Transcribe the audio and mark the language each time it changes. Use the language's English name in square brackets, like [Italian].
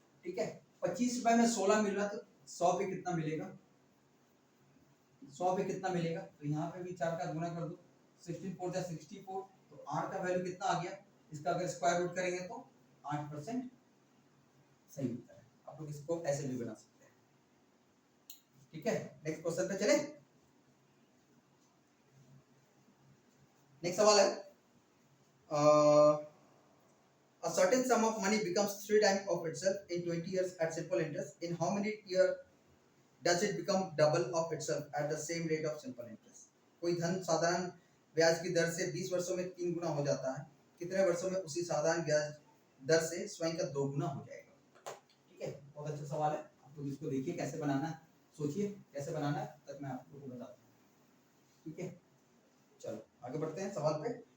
[Hindi] ठीक है, 25 रुपए में 16 मिल रहा तो 100 पे कितना मिलेगा, 100 पे कितना मिलेगा, तो यहाँ पे भी 4 का गुना कर दो, 16 4 जा 64। तो R का वैल्यू कितना आ गया, इसका अगर स्क्वायर रूट करेंगे तो 8% सही उत्तर है। आप लोग इसको ऐसे भी बना सकते हैं। ठीक है, नेक्स्ट क्वेश्चन पे चले। नेक्स्ट सवाल है [English] a certain sum of money becomes 3 times of itself in 20 years at simple interest. In how many years does it become double of itself at the same rate of simple interest? [Hindi] कोई धन साधारण ब्याज की दर से 20 वर्षों में 3 गुना हो जाता है, कितने वर्षों में उसी साधारण ब्याज दर से स्वयं का 2 गुना हो जाएगा। ठीक है, बहुत अच्छा सवाल है। आप लोग इसको देखिए कैसे बनाना है, सोचिए कैसे बनाना है, तब मैं आप लोगों को बताता हूँ। ठीक है, चलो आगे बढ़ते हैं सवाल पे।